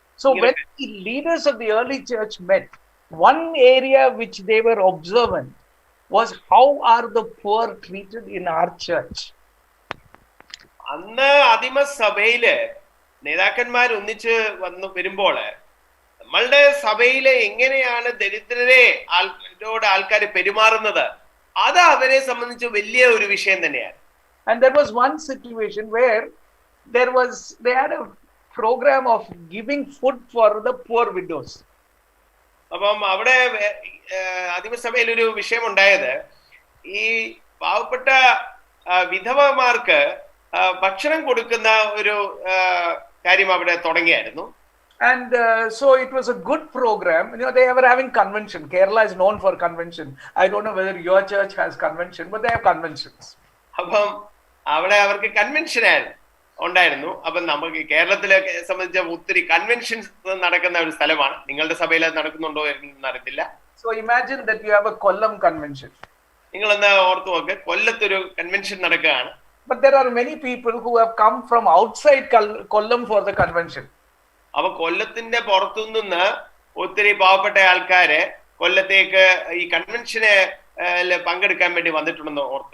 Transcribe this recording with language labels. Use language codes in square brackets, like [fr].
[en] So when the leaders of the early church met, one area which they were observant was how are the poor treated in our church. [ml] അന്ന് ആദിമസഭയില് നേതാക്കന്മാർ ഒന്നിച്ച് വരുമ്പോൾ നമ്മളുടെ സഭയിലെ എങ്ങനെയാണ് ദരിദ്രരെ ആൾക്കാർ പെരുമാറുന്നത്, അത് അവരെ സംബന്ധിച്ച് വലിയ ഒരു വിഷയം തന്നെയാണ്. [en] And there was one situation where they had a program of giving food for the poor widows. [ml] അപ്പം അവിടെ ആദിമസഭയിൽ ഒരു വിഷയം ഉണ്ടായത്, ഈ പാവപ്പെട്ട വിധവമാർക്ക് ഭക്ഷണം കൊടുക്കുന്ന ഒരു കാര്യം അവിടെ തുടങ്ങിയായിരുന്നു. [en] And so it was a good program. They were having convention. Kerala is known for convention. I don't know whether your church has convention, but they have conventions. [ml] അപ്പം അവിടെ അവർക്ക് കൺവെൻഷൻ ഉണ്ടായിരുന്നു. അപ്പം നമുക്ക് കേരളത്തിലെ സംബന്ധിച്ച ഒത്തിരി കൺവെൻഷൻസ് നടക്കുന്ന ഒരു സ്ഥലമാണ്. നിങ്ങളുടെ സഭയിൽ അത് നടക്കുന്നുണ്ടോ എന്ന് അറിയത്തില്ല. [en] So imagine that you have a Kollam convention. [ml] നിങ്ങളൊന്ന് ഓർത്തു നോക്ക്, കൊല്ലത്തൊരു കൺവെൻഷൻ നടക്കുകയാണ്. [en] But there are many people who have come from outside Kollam for the convention. [ml] അപ്പൊ കൊല്ലത്തിന്റെ പുറത്തുനിന്ന് ഒത്തിരി പാവപ്പെട്ട ആൾക്കാര് കൊല്ലത്തേക്ക് ഈ കൺവെൻഷന് പങ്കെടുക്കാൻ വേണ്ടി വന്നിട്ടുണ്ടെന്ന് ഓർത്തു.